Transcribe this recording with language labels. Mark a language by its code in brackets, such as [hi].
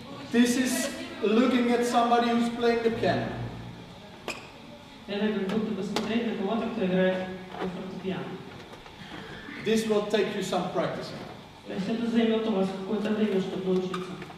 [en] This is looking at somebody who's playing the piano. [ru] Это как будто бы смотреть на кого-то, кто играет на фортепиано. [en] This will take you some practicing. [ru] То есть это займет у вас какое-то время, чтобы научиться.